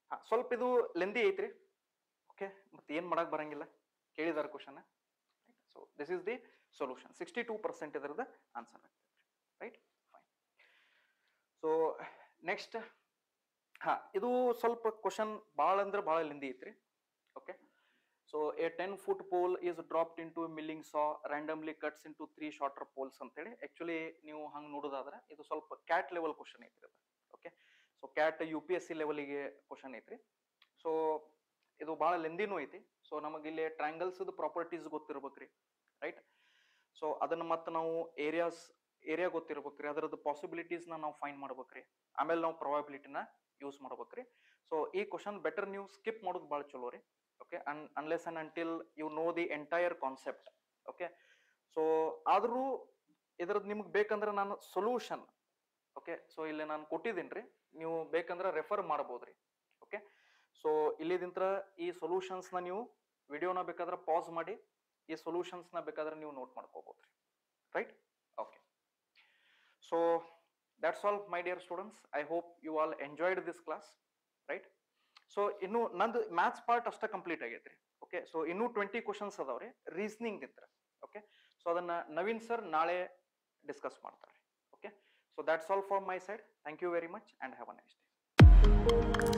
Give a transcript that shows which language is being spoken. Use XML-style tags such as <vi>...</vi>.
<kn>ಸ್ವಲ್ಪ ಇದು ಲೆಂದಿ ಐತ್ರಿ. ಓಕೆ, ಮತ್ತೆ ಏನ್ ಮಾಡಕ್ ಬರಂಗಿಲ್ಲ, ಕೇಳಿದಾರ question.</kn> <en>So this is the solution.</en> <kn>62% ಇದರದ answer ಆಗ್ತದೆ. ರೈಟ್. ಫೈನ್. ಸೊ ನೆಕ್ಸ್ಟ್, ಇದು ಸ್ವಲ್ಪ ಕ್ವಶನ್ ಭಾಳ ಅಂದ್ರೆ ಭಾಳ ಲೆಂದಿ ಐತ್ರಿ.</kn> <en>okay, so a 10-foot pole is dropped into a milling saw randomly cuts into 3 shorter poles</en> <kn>ಅಂತ ಹೇಳಿ. ಆಕ್ಚುಲಿ ನೀವು ಹಂಗ್ ನೋಡೋದಾದ್ರೆ ಇದು ಸ್ವಲ್ಪ ಕ್ಯಾಟ್ ಲೆವೆಲ್ ಕ್ವಶನ್ ಐತ್ರಿ ಅದು. ಓಕೆ, ಸೊ ಕ್ಯಾಟ್ UPSC ಲೆವೆಲ್ಗೆ ಕ್ವಶನ್ ಐತ್ರಿ. ಸೊ ಇದು ಭಾಳ ಲೆಂದಿನೂ ಐತಿ. ಸೊ ನಮಗೆ ಇಲ್ಲಿ ಟ್ರಯಾಂಗಲ್ಸ್ ಪ್ರಾಪರ್ಟೀಸ್ ಗೊತ್ತಿರ್ಬೇಕ್ರಿ. ರೈಟ್. ಸೊ ಅದನ್ನ ಮತ್ತೆ ನಾವು ಏರಿಯಾ ಗೊತ್ತಿರ್ಬೇಕ್ರಿ, ಅದರದ್ದು ಪಾಸಿಬಿಲಿಟೀಸ್ ನಾವು ಫೈಂಡ್ ಮಾಡ್ಬೇಕ್ರಿ, ಆಮೇಲೆ ನಾವು ಪ್ರೊಬಬಿಲಿಟಿನ ಯೂಸ್ ಮಾಡ್ಬೇಕ್ರಿ. ಸೊ ಈ ಕ್ವಶನ್ ಬೆಟರ್ ನೀವು ಸ್ಕಿಪ್ ಮಾಡೋದು ಭಾಳ ಚಲೋ ರೀ. Okay,</kn> <en>Unless and until you know the entire concept.</en> <kn>Okay, so ಆದ್ರೂ ಇದ್ರದ್ದು ನಿಮ್ಗೆ ಬೇಕಂದ್ರೆ ನಾನು ಸೊಲ್ಯೂಷನ್, ಓಕೆ, ಸೊ ಇಲ್ಲಿ ನಾನು ಕೊಟ್ಟಿದ್ದೀನಿ ರೀ, ನೀವು ಬೇಕಂದ್ರೆ ರೆಫರ್ ಮಾಡ್ಬೋದ್ರಿ. ಓಕೆ, ಸೊ ಇಲ್ಲಿದಿಂತ್ರ ಈ ಸೊಲ್ಯೂಷನ್ಸ್ ನ ನೀವು ವಿಡಿಯೋನ ಬೇಕಾದ್ರೆ ಪಾಸ್ ಮಾಡಿ ಈ ಸೊಲ್ಯೂಷನ್ಸ್ ನ ಬೇಕಾದ್ರೆ ನೀವು ನೋಟ್ ಮಾಡ್ಕೋಬಹುದ್ರಿ. Right.</kn> <en>Okay, so that's all my dear students. I hope you all enjoyed this class. Right.</en> <kn>So ಇನ್ನು ನಂದು ಮ್ಯಾಥ್ಸ್ ಪಾರ್ಟ್ ಅಷ್ಟ ಕಂಪ್ಲೀಟ್ ಆಗೈತ್ರಿ. ಓಕೆ, ಸೊ ಇನ್ನೂ 20 ಕ್ವಶನ್ಸ್ ಅದಾವ್ರಿ ರೀಸನಿಂಗ್ ಇದ್ರ.</kn> <en>okay, so</en> <kn>ಅದನ್ನ ನವೀನ್ ಸರ್ ನಾಳೆ ಡಿಸ್ಕಸ್ ಮಾಡ್ತಾರೆ.</kn> <en>Okay, so that's all from my side. Thank you very much and have a nice day.</en>